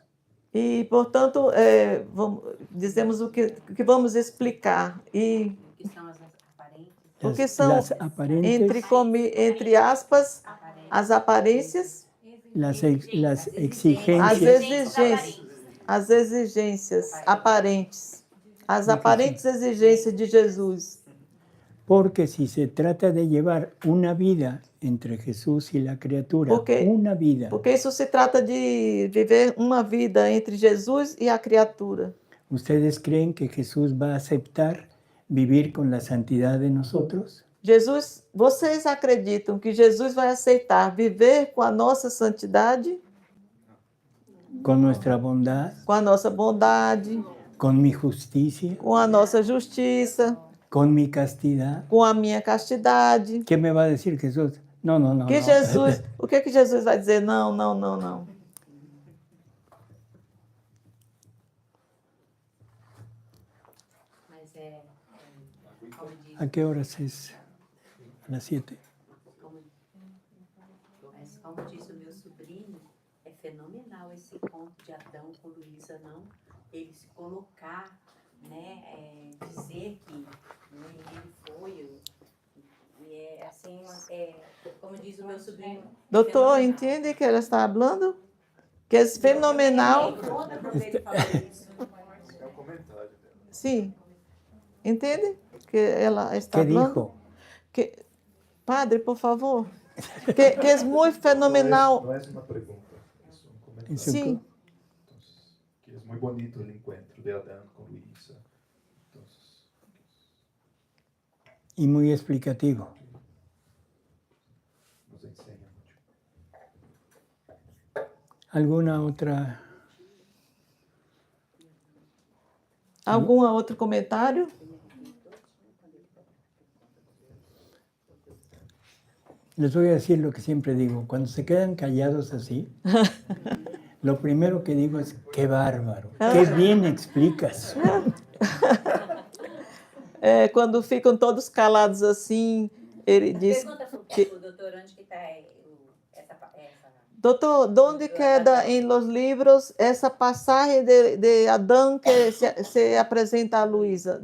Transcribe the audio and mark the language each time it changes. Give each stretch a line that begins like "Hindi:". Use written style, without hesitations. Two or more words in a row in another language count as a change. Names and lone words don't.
Portuguese: E, portanto, dizemos o que vamos explicar. E O que são as aparentes? o que são,
Spanish: Las aparentes,
Portuguese: entre aspas, as aparências
Spanish: las
Portuguese: As
Spanish: exigencias.
Portuguese: exigências, as exigências aparentes, as aparentes exigências de Jesus.
Spanish: Porque si se trata de llevar una vida entre Jesús y la criatura, una vida,
Portuguese: Porque isso se trata de viver uma vida entre Jesus e a criatura.
Spanish: ¿ustedes creen que Jesús va a aceptar vivir con la santidad de nosotros?
Portuguese: Jesus, vocês acreditam que Jesus vai aceitar viver com a nossa santidade?
Spanish: Con nuestra bondad,
Portuguese: Com a nossa bondade,
Spanish: con mi justicia,
Portuguese: com a nossa justiça,
Spanish: con mi castidad.
Portuguese: com a minha castidade.
Spanish: ¿Qué me va a decir Jesús? No, no, no. Que no.
Portuguese: Jesus, o que que Jesus vai dizer? Não, não, não, não. Mas como diz,
Spanish: ¿A qué horas es? A las 7.
Portuguese: mas como disse o meu sobrinho, é fenomenal esse encontro de Adão com Luísa, não? Ele se colocar, né, dizer que né, ele foi, e é assim, como diz o meu sobrinho... Doutor, fenomenal. entende que ela está falando? Que é fenomenal. É um comentário dela. Sim. Entende que ela está
Spanish: ¿Qué
Portuguese: falando?
Spanish: dijo?
Portuguese: Que, padre, por favor. Que é muito fenomenal.
Spanish: No es una pregunta, es un comentario. Eso
Portuguese: Sim.
Spanish: Entonces, que es muy bonito el encuentro de Adán con Luisa. Entonces, Y muy explicativo. nos enseña mucho. ¿Alguna otra?
Portuguese: Algum outro comentário?
Spanish: Les voy a decir lo que siempre digo. Cuando se quedan callados así, lo primero que digo es, qué bárbaro, qué bien explicas.
Portuguese: Quando ficam todos calados assim, ele diz... Pergunta para o doutor onde que está essa... Doutor, onde queda em los livros essa passagem de Adão que se apresenta a Luísa?